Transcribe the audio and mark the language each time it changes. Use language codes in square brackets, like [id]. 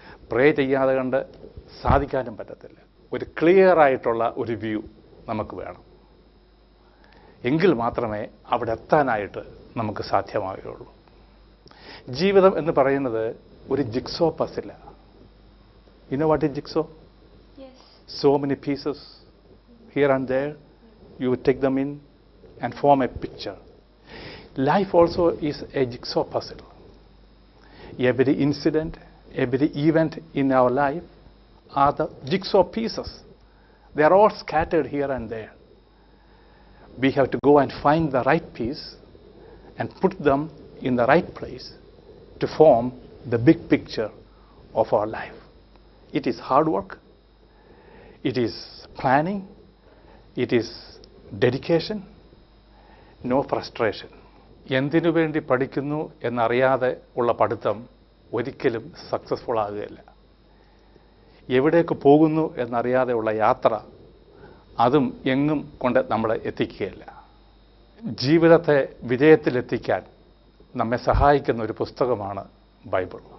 [ml] പ്രേ ചെയ്യാതെ കണ്ട് സാധിക്കാനും പറ്റത്തില്ല. ഒരു ക്ലിയർ ആയിട്ടുള്ള ഒരു വ്യൂ നമുക്ക് വേണം. എങ്കിൽ മാത്രമേ അവിടെ എത്താനായിട്ട് നമുക്ക് സാധ്യമാവുകയുള്ളൂ. ജീവിതം എന്ന് പറയുന്നത് ഒരു jigsaw പസില. [en] You know what is jigsaw? Yes. So many pieces here and there. You take them in and form a picture. Life also is a jigsaw puzzle. Every incident, every event in our life are the jigsaw pieces. They are all scattered here and there. We have to go and find the right piece and put them in the right place to form the big picture of our life. It is hard work, it is planning, it is dedication, no frustration. [ml] എന്തിനു വേണ്ടി പഠിക്കുന്നു എന്നറിയാതെ ഉള്ള പഠിത്തം ഒരിക്കലും successful ആകുകയില്ല. എവിടേക്ക് പോകുന്നു എന്നറിയാതെ ഉള്ള യാത്ര അതും എങ്ങും കൊണ്ട് നമ്മളെ എത്തിക്കുകയില്ല. ജീവിതത്തെ വിജയത്തിലെത്തിക്കാൻ നമ്മെ സഹായിക്കുന്ന ഒരു പുസ്തകമാണ് ബൈബിൾ.